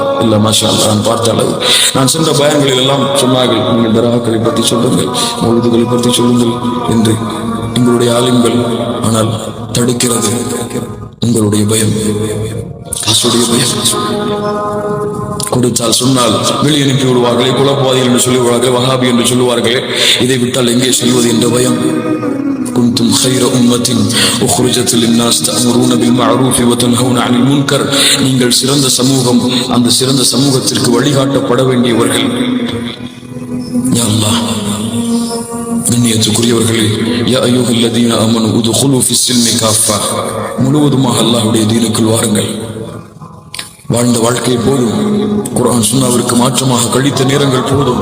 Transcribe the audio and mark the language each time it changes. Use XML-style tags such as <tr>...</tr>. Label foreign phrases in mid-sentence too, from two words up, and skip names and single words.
<ta>இல்ல</ta> <ar>ما شاء الله,</ar> <ta>நான் பார்த்த அளவு நான் சென்ற பயன்களில் எல்லாம் சொன்னார்கள், நீங்கள் தர்காக்களை பற்றி சொல்லுங்கள், மௌலிதுகளை பற்றி சொல்லுங்கள் என்று எங்களுடைய ஆலிம்கள். ஆனால் தடுக்கிறது உங்களுடைய பயம், காசுடைய பயம். கொடுத்தால் சொன்னால் வெளியே அனுப்பி விடுவார்களே, குழப்பவாதிகள் என்று சொல்லுவார்கள், வஹாபி என்று சொல்லுவார்களே, இதை விட்டால் எங்கே செல்வது என்ற பயம்.</ta> <ar>குன்தும் خير أمة أخرجت للناس تأمرون بالمعروف وتنهون عن المنكر.</ar> <ta>நீங்கள் சிறந்த சமூகம், அந்த சிறந்த சமூகத்திற்கு வழிகாட்டப்பட வேண்டியவர்கள்.</ta> <ar>يا الله, கண்ணியத்துக்குரியவர்களே, يا أيها الذين آمنوا ادخلوا في السلم كافة.</ar> <ta>முழுவதுமாக அல்லாஹ்வுடைய தீனுக்குள் வாருங்கள். வாழ்ந்த வாழ்க்கை போதும், குர்ஆன் சுன்னாவிற்கு மாற்றமாக கழித்த நேரங்கள் போதும்.</ta>